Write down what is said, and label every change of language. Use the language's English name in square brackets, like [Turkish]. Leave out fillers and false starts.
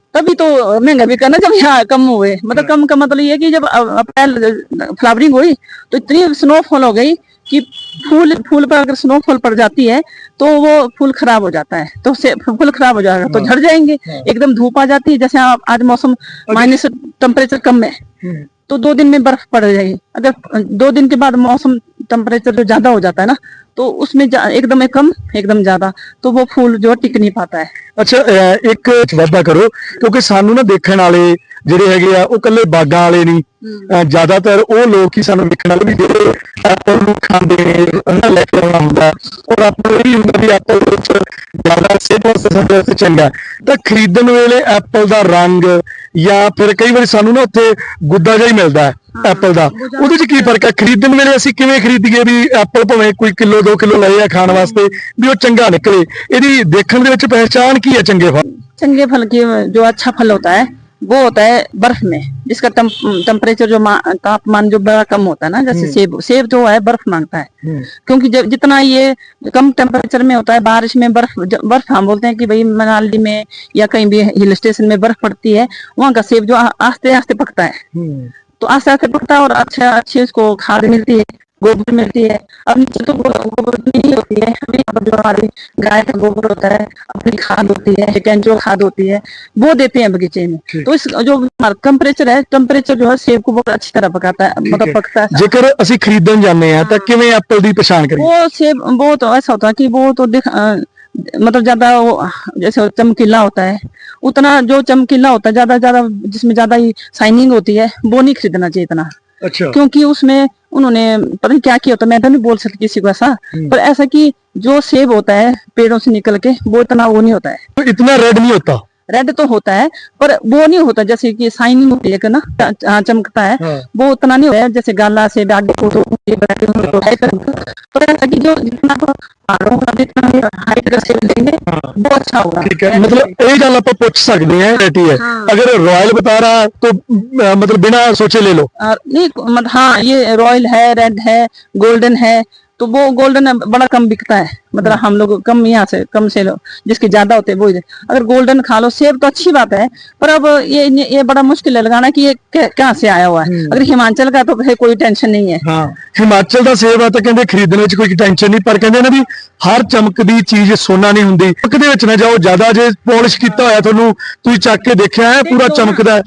[Hindi] तभी तो महंगा भी करना, जब यहाँ कम हुए, मतलब कम का मतलब ये कि जब अप्रैल फ्लावरिंग हुई तो इतनी स्नोफॉल हो गई कि फूल पर अगर स्नोफॉल पड़ जाती है तो वो फूल खराब हो जाता है, तो फूल खराब हो जाएगा तो झड़ जाएंगे। एकदम धूप आ जाती है, जैसे आज मौसम माइनस टेम्परेचर कम है तो 2 दिन में बर्फ पड़ जाएगी। अगर 2 दिन के बाद मौसम टेम्परेचर जो ज्यादा हो जाता है ना, तो उसमें एकदम कम एकदम ज्यादा, तो वो फूल जो टिक नहीं पाता है। अच्छा, एक वादा करो, क्योंकि [Punjabi] सानू ना देखण वाले ਜਿਹੜੇ ਹੈਗੇ ਆ ਉਹ ਕੱਲੇ ਬਾਗਾਂ ਵਾਲੇ ਨਹੀਂ, ਜ਼ਿਆਦਾਤਰ ਉਹ ਲੋਕ ਹੀ ਸਾਨੂੰ ਵੇਖਣ ਵਾਲੇ ਵੀ ਜਿਹੜੇ ਐਪਲ ਨੂੰ ਖਾਂਦੇ ਨੇ, ਉਹਨਾਂ ਲੈ ਕੇ ਆਉਣਾ ਹੁੰਦਾ, ਔਰ ਆਪਾਂ ਇਹ ਵੀ ਹੁੰਦਾ ਵੀ ਐਪਲ ਵਿੱਚ ਜ਼ਿਆਦਾ ਸਿਹਤ ਵਾਸਤੇ ਚੰਗਾ, ਤਾਂ ਖਰੀਦਣ ਵੇਲੇ ਐਪਲ ਦਾ ਰੰਗ ਜਾਂ ਫਿਰ ਕਈ ਵਾਰੀ ਸਾਨੂੰ ਨਾ ਉੱਥੇ ਗੁੱਦਾ ਜਿਹਾ ਹੀ ਮਿਲਦਾ ਹੈ ਐਪਲ ਦਾ, ਉਹਦੇ ਚ ਕੀ ਫਰਕ ਹੈ? ਖਰੀਦਣ ਵੇਲੇ ਅਸੀਂ ਕਿਵੇਂ ਖਰੀਦੀਏ ਵੀ ਐਪਲ ਭਾਵੇਂ ਕੋਈ ਕਿਲੋ 2 ਕਿਲੋ ਲਏ ਆ ਖਾਣ ਵਾਸਤੇ ਵੀ ਉਹ ਚੰਗਾ ਨਿਕਲੇ? ਇਹਦੀ ਦੇਖਣ ਦੇ ਵਿੱਚ ਪਹਿਚਾਣ ਕੀ ਹੈ ਚੰਗੇ ਫਲ? [Hindi] चंगे फल की जो अच्छा फल होता है वो होता है बर्फ में, जिसका टेम्परेचर जो तापमान जो बड़ा कम होता है ना, जैसे सेब सेब जो है बर्फ मांगता है, क्योंकि जब जितना ये कम टेम्परेचर में होता है, बारिश में बर्फ हम बोलते हैं कि भाई मनाली में या कहीं भी हिल स्टेशन में बर्फ पड़ती है, वहाँ का सेब जो आस्ते आस्ते पकता है, तो आस्ते आस्ते पकता है और अच्छा अच्छी उसको खाद मिलती है, गोबर मिलती है। अब नीचे तो गोबर नहीं होती है, हमें यहाँ पर जो हमारी गाय का गोबर होता है, अपनी खाद होती है, केंचुआ खाद होती है, वो देते हैं बगीचे में। तो इस जो टेम्परेचर है, टेम्परेचर जो है सेब को बहुत अच्छी तरह पकाता है, मतलब पकता है। [Punjabi] जेकर ਅਸੀਂ ਖਰੀਦਣ ਜਾਂਦੇ ਆ ਤਾਂ ਕਿਵੇਂ ਐਪਲ ਦੀ ਪਛਾਣ ਕਰੀਏ? [Hindi] वो सेब वो तो ऐसा होता है कि वो तो मतलब ज्यादा वो जैसे चमकीला होता है, उतना जो चमकीला होता है ज्यादा जिसमें ज्यादा ही शाइनिंग होती है, वो नहीं खरीदना चाहिए इतना, अच्छा, क्योंकि उसमें उन्होंने पता नहीं क्या किया होता, मैं तो नहीं बोल सकती किसी को ऐसा, पर ऐसा कि जो सेब होता है पेड़ों से निकल के वो इतना वो नहीं होता है, तो इतना रेड नहीं होता। रेड तो होता है पर वो नहीं होता जैसे कि शाइनिंग होती है ना, चमकता है, वो उतना नहीं होता है जैसे गाला से आगे को तो है, पर ऐसा कि जो जितना पहाड़ों का जितना हाइट का सेब लेंगे वो अच्छा होगा। ठीक है, मतलब [Punjabi] ਇਹ ਗੱਲ ਆਪਾਂ ਪੁੱਛ ਸਕਦੇ ਹਾਂ ਵੈਰਾਈਟੀ [Hindi] है, अगर रॉयल बता रहा तो मतलब बिना सोचे ले लो। नहीं मतलब हाँ, ये रॉयल है, रेड है, गोल्डन है, तो वो गोल्डन बड़ा कम बिकता है, मतलब हम लोग कम यहाँ से कम से लो, जिसके ज्यादा होते हैं वो अगर गोल्डन खा लो। सेब तो अच्छी बात है, पर अब ये बड़ा मुश्किल है लगाना कि ये कहाँ से आया हुआ है। अगर हिमाचल का तो फिर कोई टेंशन नहीं है। [Punjabi] हाँ, हिमाचल ਦਾ ਸੇਬ ਆ ਤਾਂ ਕਹਿੰਦੇ ਖਰੀਦਣ ਵਿੱਚ ਕੋਈ ਟੈਨਸ਼ਨ ਨਹੀਂ, ਪਰ ਕਹਿੰਦੇ ਨਾ ਵੀ ਹਰ ਚਮਕਦੀ ਚੀਜ਼ ਸੋਨਾ ਨਹੀਂ ਹੁੰਦੀ, ਚਮਕ ਦੇ ਵਿੱਚ ਨਾ ਜਾਓ ਜ਼ਿਆਦਾ, ਜੇ ਪੋਲਿਸ਼ ਕੀਤਾ ਹੋਇਆ ਤੁਹਾਨੂੰ ਤੁਸੀਂ ਚੱਕ ਕੇ ਦੇਖਿਆ ਹੈ पूरा चमकदा है।